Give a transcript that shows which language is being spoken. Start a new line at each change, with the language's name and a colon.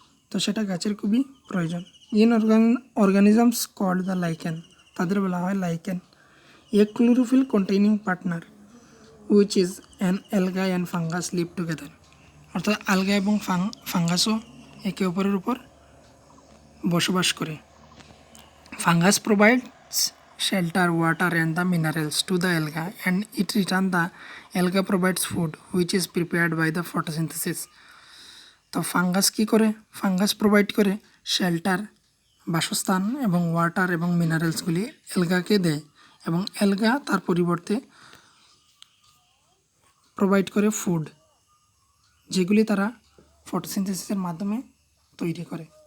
Bangla: তো সেটা গাছের খুবই প্রয়োজন।
English: organisms called the lichen,
Bangla: তাদের বলা হয় lichen.
English: A chlorophyll containing partner, which is an algae and fungus live together.
Bangla: অর্থাৎ আলগা এবং ফাঙ্গাসও একে অপরের উপর বসবাস করে।
English: Fungus provides shelter, water, and the minerals to the alga, and it return the alga provides food, which is prepared by the photosynthesis.
Bangla: তো fungus কী করে? ফাঙ্গাস প্রোভাইড করে শেল্টার, বাসস্থান এবং ওয়াটার এবং মিনারেলসগুলি অ্যালগাকে দেয়, এবং অ্যালগা তার পরিবর্তে প্রোভাইড করে ফুড, যেগুলি তারা ফটোসিনথেসিসের মাধ্যমে তৈরি করে।